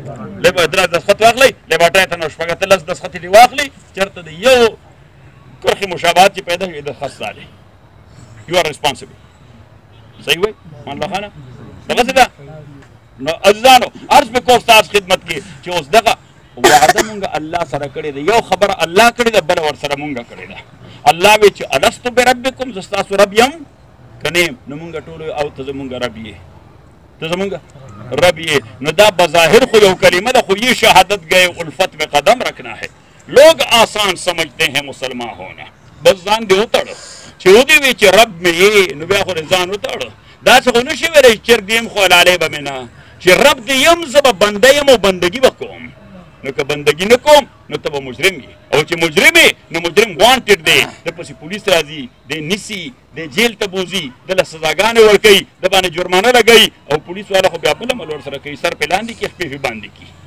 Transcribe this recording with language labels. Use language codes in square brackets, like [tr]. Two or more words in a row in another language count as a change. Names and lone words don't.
[ps] دستخط واخلئ لیباټرۍ ته نو شپږ اتلس دستخط دې واخلئ چېرته د یو کرښې مشابهت چې پیدا شوي دستخط ستا دی [en] you are responsible [ps] صحیح وایي مان الله خانه دغسې ده نو عزیزانو عرض مې کوم ستاسو خدمت کې چې اوس دغه وعده مونږ الله سره کړې ده یو خبره الله کړې ده بله ورسره مونږ کړې ده الله وایي چې [ar] الستو بربکم [ps] زه ستاسو رب یم که نه یم نو مونږ ټولو او ته زمونږ رب یې ته زمونږ رب یې نو دا بظاهر خو یو کلمه ده خو [ur] یہ شہادت گئے الفت میں قدم رکھنا ہے لوگ آسان سمجھتے ہیں مسلمان ہونا [ps] بس ځان دې وتړه چې ودې وي چې رب مې یې نو بیا خو دې ځان وتړه داسې خو نه شي ویلی چې چرګ دې یم خو حلالۍ به مې نه چې رب دې یم زه به بنده یم او بندګي به کوم نو که بندګي نه کوم نو ته به مجرم یې او چې مجرم یې نو مجرم وانټډ دی د پسې پولیس راځي دی نیسي دی جیل ته بوځي دله سزاګانې ورکوي د باندې جرمانه لګوي او پولیس والا خو بیا بل عمل ورسره کوي سر پې لاندې کړي خپې پې باندې کړي